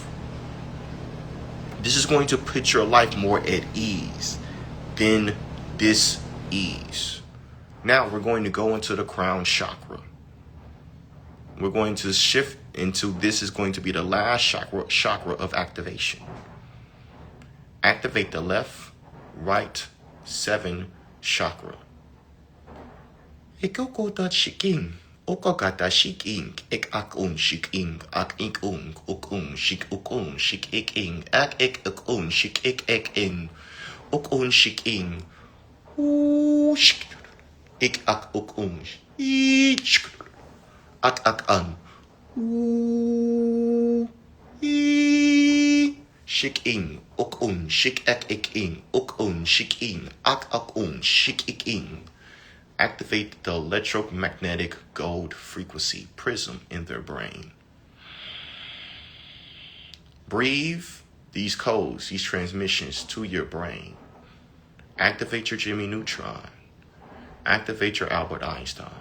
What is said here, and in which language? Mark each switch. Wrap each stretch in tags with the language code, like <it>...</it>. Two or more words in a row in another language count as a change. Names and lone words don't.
<en>This is going to put your life more at ease than dis-ease. Now we're going to go into the crown chakra. We're going to shift into, this is going to be the last chakra of activation. Activate the left, right, 7 chakra. Ekokota shiking, okokata shiking, ek akun shiking, ak ikung, ukun shik ukun, shik iking, ak ik ukun, shik ik in, ukun shiking, Ik ak ook ak ak an. Shik in ook shik ek ik in ook shik in ak shik ik in. Activate the electromagnetic gold frequency prism in their brain. Breathe these codes, these transmissions to your brain. Activate your Jimmy Neutron. Activate your Albert Einstein.</en>